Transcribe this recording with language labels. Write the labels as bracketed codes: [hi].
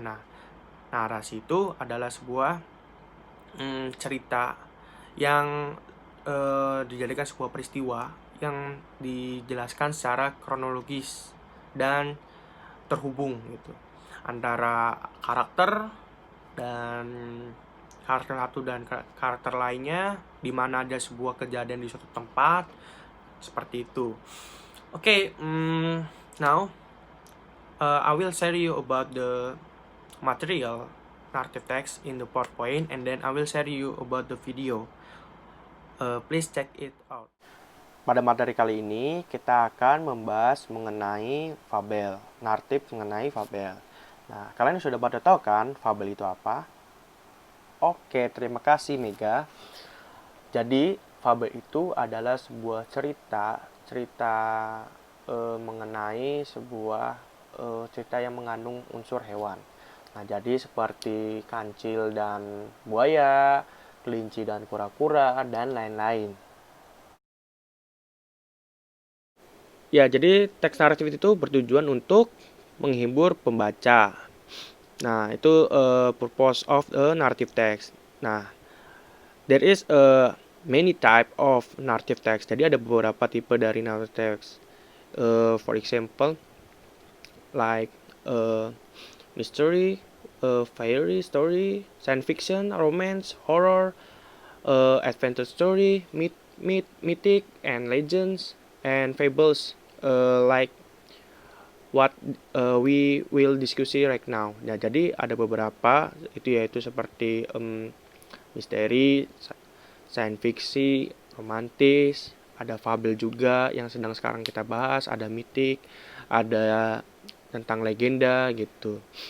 [id] Nah, narasi itu adalah sebuah cerita yang dijadikan sebuah peristiwa yang dijelaskan secara kronologis dan terhubung gitu antara karakter dan karakter satu dan karakter lainnya, di mana ada sebuah kejadian di suatu tempat seperti itu. [en] Oke, now I will share you about the material narrative text in the PowerPoint, and then I will share you about the video. Please check it out. [id] Pada materi kali ini kita akan membahas mengenai fabel, naratif mengenai fabel. Nah, kalian sudah pada tahu kan fabel itu apa? Oke, terima kasih Mega. Jadi, fabel itu adalah sebuah cerita mengenai sebuah cerita yang mengandung unsur hewan. Nah, jadi seperti kancil dan buaya, kelinci dan kura-kura, dan lain-lain. Ya, jadi teks naratif itu bertujuan untuk menghibur pembaca. [en] Nah, itu purpose of a narrative text. Nah, there is a many type of narrative text. [id] Jadi ada beberapa tipe dari narrative text. [en] For example, like mystery, fairy story, science fiction, romance, horror, adventure story, mythic, and legends, and fables, like what we will discuss right now. [id] Nah, jadi ada beberapa itu yaitu seperti misteri, science fiction, romantis, ada fabel juga yang sedang sekarang kita bahas, ada mythic, ada tentang legenda gitu.